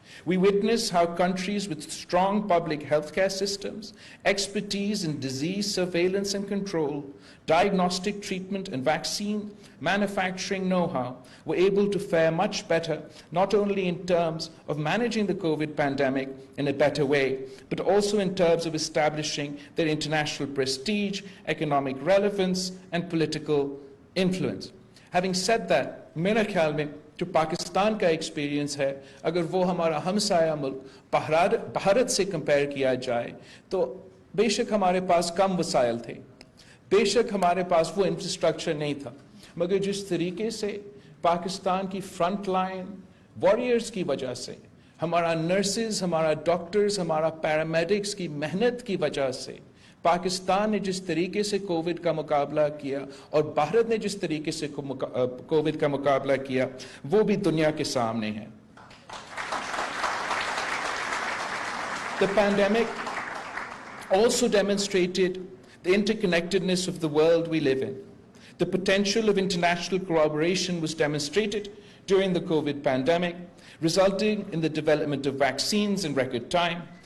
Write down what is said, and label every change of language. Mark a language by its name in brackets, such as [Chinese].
[English] We witness how countries with strong public healthcare systems, expertise in disease surveillance and control, diagnostic treatment and vaccine manufacturing know-how were able to fare much better, not only in terms of managing the COVID pandemic in a better way, but also in terms of establishing their international prestige, economic relevance, and political influence. Having said that, [Hindi] मेरा ख्याल में जो पाकिस्तान का experience है, अगर वो हमारा हमसाया मुल्क भारत से कंपेयर किया जाए तो बेशक हमारे पास कम वसाइल थे, बेशक हमारे पास वो इंफ्रास्ट्रक्चर नहीं था, मगर जिस तरीके से पाकिस्तान की फ्रंट लाइन वॉरियर्स की वजह से, हमारा नर्सेज, हमारा डॉक्टर्स, हमारा पैरामेडिक्स की मेहनत की वजह से पाकिस्तान ने जिस तरीके से कोविड का मुकाबला किया और भारत ने जिस तरीके से कोविड का मुकाबला किया, वो भी दुनिया के सामने है. [English] The pandemic also demonstrated the interconnectedness of the world we live in. The potential of international collaboration was demonstrated during the COVID pandemic, resulting in the development of vaccines in record time.